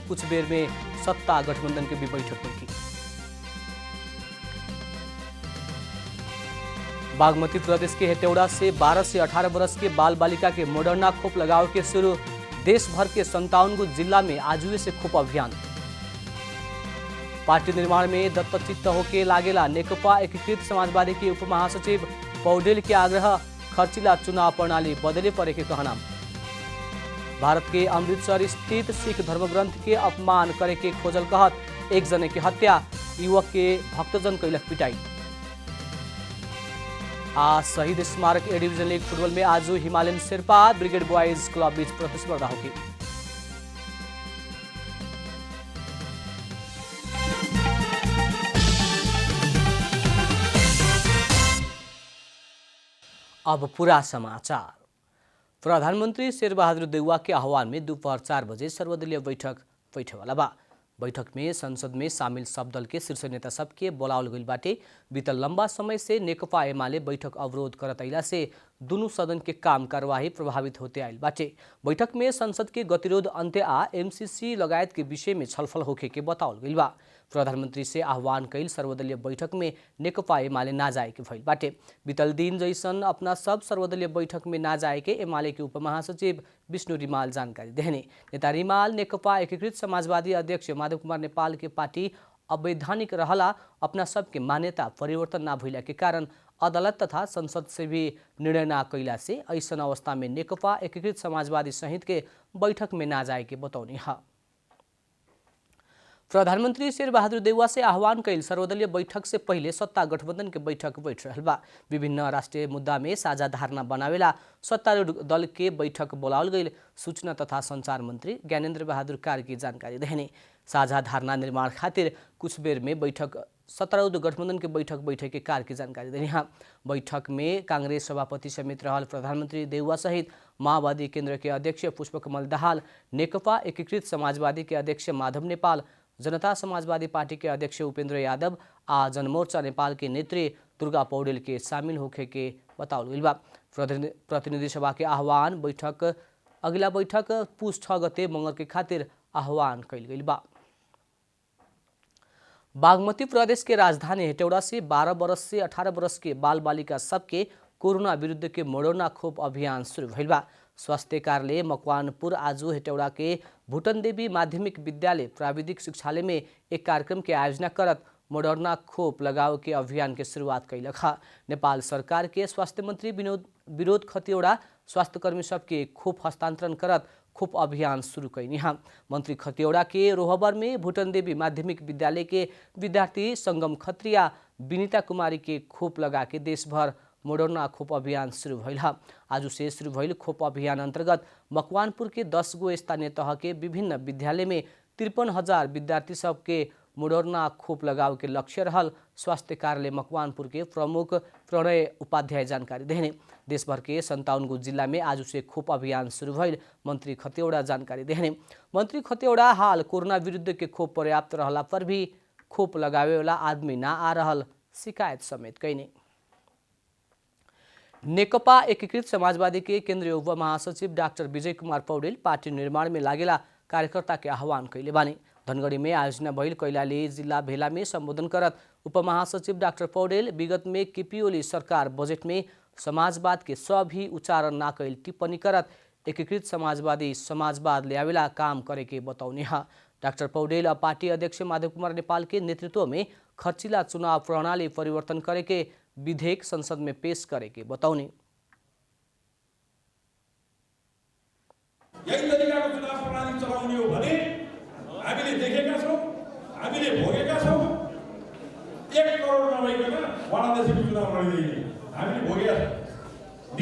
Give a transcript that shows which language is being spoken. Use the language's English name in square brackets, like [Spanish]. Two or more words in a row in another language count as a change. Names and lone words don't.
[Bhojpuri] कुछ बेर में सत्ता गठबंधन के भी बैठक बैठी। बागमती प्रदेश के हेटौड़ा से 12 से 18 वर्ष के बाल बालिका के मोडर्ना खोप लगाव के शुरू। देश भर के 57 जिला में आजुए से खोप अभियान। पार्टी निर्माण में दत्तचित्त होके लागेला नेकपा एकीकृत समाजवादी के उप महासचिव पौडेल के आग्रह। खर्चिला चुनाव प्रणाली बदले पड़े के कहना। भारत के अमृतसर स्थित सिख धर्मग्रंथ के अपमान करे के खोजल कहत एक जने की हत्या। युवक के भक्तजन कैलक पिटाई। आज शहीद स्मारक ए डिवीजन लीग फुटबॉल में आज हिमालयन शेर्पा ब्रिगेड बॉयज क्लब बीच प्रतिस्पर्धा होगी। अब पूरा समाचार। प्रधानमंत्री शेरबहादुर देउवा के आह्वान में दोपहर 4 बजे सर्वदलीय बैठक बैठेवाला बा। बैठक में संसद में शामिल सब दल के शीर्ष नेता सबके बोलावल गइल बाटे। बीतल लंबा समय से नेकपा एमाले बैठक अवरोध करत अइला से दुनू सदन के काम कार्यवाही प्रभावित होते आइल बाटे। बैठक में संसद के गतिरोध अन्त्य आ एमसीसी लगायत के विषय में छलफल होखे के बतावल गइल बा। प्रधानमंत्री से आह्वान कइल सर्वदलीय बैठक में नेकपा एमाले ना जाए के भइल बाटे। बीतल दिन जैसन अपना सब सर्वदलीय बैठक में ना जाए के एमाले के उप महासचिव विष्णु रिमाल जानकारी देहने। नेता रिमाल नेकपा एकीकृत समाजवादी अध्यक्ष माधव कुमार नेपाल के पार्टी अवैधानिक रहला अपना सबके मान्यता परिवर्तन ना भइला के कारण अदालत तथा संसद से भी निर्णय ना कैला से ऐसन अवस्था में नेकपा एकीकृत समाजवादी सहित के बैठक में ना जाए के बतौनी है। प्रधानमंत्री शेरबहादुर देउवा से आह्वान कैल सर्वदलीय बैठक से पहले सत्ता गठबंधन के बैठक बैठ रहल बा। विभिन्न राष्ट्रीय मुद्दा में साझा धारणा बनावेला सत्तारूढ़ दल के बैठक बोलावल गई। सूचना तथा संचार मंत्री ज्ञानेन्द्र बहादुर कार्की जानकारी देहने। साझा धारणा निर्माण खातिर कुछ बेर में बैठक सत्तारूढ़ गठबंधन के बैठक बैठे के कार्की जानकारी देनी है। बैठक में कांग्रेस सभापति समेत रहल प्रधानमंत्री देउवा सहित माओवादी केंद्र के अध्यक्ष पुष्पकमल दाहाल, नेकपा एकीकृत समाजवादी के अध्यक्ष माधव नेपाल, जनता समाजवादी पार्टी के अध्यक्ष उपेंद्र यादव आ जनमोर्चा नेपाल के नेत्री दुर्गा पौडेल के शामिल होखे के बतावल गइल बा। प्रतिनिधि सभा के आह्वान बैठक अगला बैठक पुस 6 गते मंगल के खातिर आह्वान कैल गइल बा। बागमती प्रदेश के राजधानी हेटौड़ा से 12 वर्ष से 18 वर्ष के बाल बालिका सबके कोरोना विरुद्ध के मोडर्ना खोप अभियान शुरू भइल बा। स्वास्थ्य कार्यालय मकवानपुर आज हेटौड़ा के भूटन देवी माध्यमिक विद्यालय प्राविधिक शिक्षालय में एक कार्यक्रम के आयोजना करत मोडर्ना खोप लगाव के अभियान के शुरुआत कैलक है। नेपाल सरकार के स्वास्थ्य मंत्री विनोद खतिवड़ा स्वास्थ्यकर्मी सबके खोप हस्तांतरण करत खोप अभियान शुरू कैनी है। मंत्री खतिवड़ा के रोहबर में भूटन देवी माध्यमिक विद्यालय के विद्यार्थी संगम खत्रिया विनीता कुमारी के खोप लगा के देश भर मोडर्ना खोप अभियान शुरू भइल है। आज से शुरू भइल खोप अभियान अंतर्गत मकवानपुर के 10 गो स्थानीय तह के विभिन्न विद्यालय में 53,000 विद्यार्थी सबके मोडर्ना खोप लगाव के लक्ष्य रहल। स्वास्थ्य कार्यालय मकवानपुर के प्रमुख प्रणय उपाध्याय जानकारी देने। देश भर के 57 जिला में आज से खोप अभियान शुरू भइल मंत्री खतिवड़ा जानकारी देने। मंत्री खतिवड़ा हाल कोरोना विरुद्ध के खोप पर्याप्त रहला पर भी खोप लगावे वाला आदमी ना आ रहल शिकायत समेत कैने। नेकपा एकीकृत समाजवादी के केंद्रीय उप महासचिव डाक्टर विजय कुमार पौडेल पार्टी निर्माण में लागेला कार्यकर्ता के आह्वान कैले बानी। धनगढ़ी में आयोजना भइल कैलाली जिला भेला में संबोधन करत उप महासचिव डाक्टर पौडेल विगत में केपी ओली सरकार बजेट में समाजवाद के सभी उच्चारण ना कैल टिप्पणी करत एकीकृत समाजवादी समाजवाद ल्यावेला काम करे के बतौनी है। डाक्टर पौडेल और पार्टी अध्यक्ष माधव कुमार नेपाल के नेतृत्व में खर्चिला चुनाव प्रणाली परिवर्तन करे के विधेयक संसद में पेश करे के बताउने। [Nepali] यही तरिकाको चुनाव प्रणाली चलाउने हो भने हामीले देखेका छौं, हामीले भोगेका छौं। 1 करोड नभइकन वाडादेखि चुनाव लडिदिने हामीले भोगेका छौं।